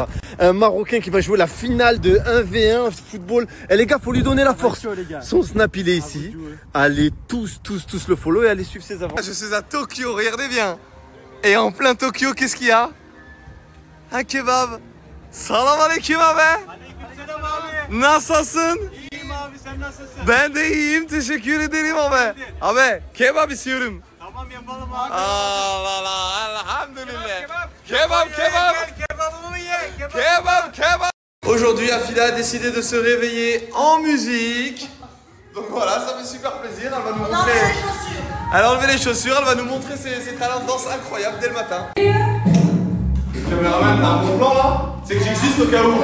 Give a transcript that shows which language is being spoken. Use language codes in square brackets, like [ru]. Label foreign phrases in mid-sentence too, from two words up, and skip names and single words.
[fr] Un Marocain qui va jouer la finale de 1v1 football. Les gars, faut lui donner la force. Chaud, les gars. Son snap, il est ici. Allez tous le follow et allez suivre ses aventures. Je suis à Tokyo, regardez bien. Et en plein Tokyo, qu'est-ce qu'il y a? Un kebab. [tr] Salam aleyküm abi. Nasılsın? İyiyim abi, sen nasılsın? Ben de iyiyim, teşekkür ederim abi. Abi, kebap istiyorum. Tamam, yapalım abi. Allah, elhamdülillah. Kebap. Kebab. Kebabımı ye. Kebab. [fr] Aujourd'hui, Afida a décidé de se réveiller en musique. Donc voilà, ça fait super plaisir. Elle va nous montrer. Elle a enlevé les chaussures, elle va nous montrer ses talents de danse incroyables dès le matin. Le caméraman, t'as un bon plan là? C'est que j'existe au cas où.